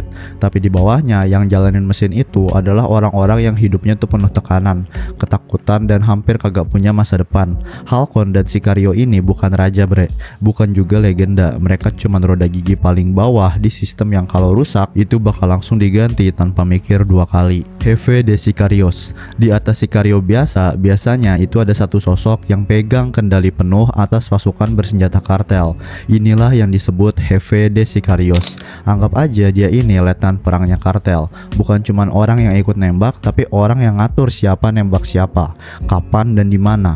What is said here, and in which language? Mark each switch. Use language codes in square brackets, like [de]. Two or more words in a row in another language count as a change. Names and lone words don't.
[id] Tapi di bawahnya yang jalanin mesin itu adalah orang-orang yang hidupnya tuh penuh tekanan, ketakutan, dan hampir kagak punya masa depan. Halcon dan Sicario ini bukan raja bre, bukan juga legenda. Mereka cuma roda gigi paling bawah di sistem yang kalau rusak itu bakal langsung diganti tanpa mikir dua kali. [es] Jefe de Sicarios. [id] Di atas Sicario biasanya itu ada satu sosok yang pegang kendali penuh atas pasukan bersenjata kartel. Inilah yang disebut [es] Jefe de Sicarios. [id] Anggap aja dia ini letnan perangnya kartel. Bukan cuma orang yang ikut nembak, tapi orang yang ngatur siapa nembak siapa, kapan dan di mana.